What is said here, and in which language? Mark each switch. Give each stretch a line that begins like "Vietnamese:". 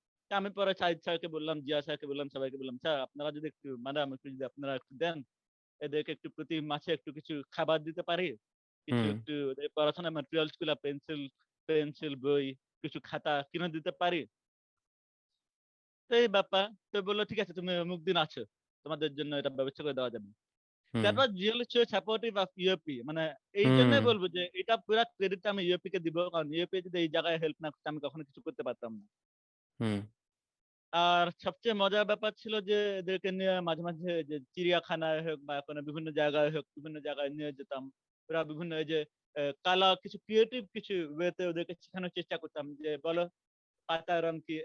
Bangla: তা আমি পরে শাহিদ স্যারকে বললাম, জিয়া স্যারকে বললাম, সবাইকে বললাম, "স্যার আপনারা যদি একটু ম্যাডাম একটু যদি আপনারা একটু দেন, এদেরকে একটু প্রতি মাসে একটু কিছু খাবার দিতে পারি। কিছু Hmm. একটু ওদের পড়াশোনার ম্যাটেরিয়ালস গুলা পেন্সিল, বই, কিছু খাতা কিনে দিতে পারি?" তো এই ব্যাপার। তো বলল, "ঠিক আছে তুমি অমুক দিন আসো। তোমাদের জন্য এটা ব্যবস্থা করে দেওয়া যাবে।"
English: That Hmm. was really so supportive of UAP
Bangla: মানে এই জন্যই Hmm. বলব যে এটা পুরা ক্রেডিট আমি UAP কে দিব। কারণ UAP যদি এই জায়গায় হেল্প না করতো আমি কখনো কিছু করতে পারতাম না। Hmm. আর সবচেয়ে মজার ব্যাপার ছিল যে এদেরকে নিয়ে মাঝে, মাঝে যে চিড়িয়াখানায় হোক বা কোনো বিভিন্ন জায়গায় হোক, বিভিন্ন জায়গায় নিয়ে যেতাম। ওরা বিভিন্ন এই যে কালা কিছু ক্রিয়েটিভ কিছু ওয়েতে ওদেরকে শেখানোর চেষ্টা করতাম যে, "বলো পাতার রং কি?"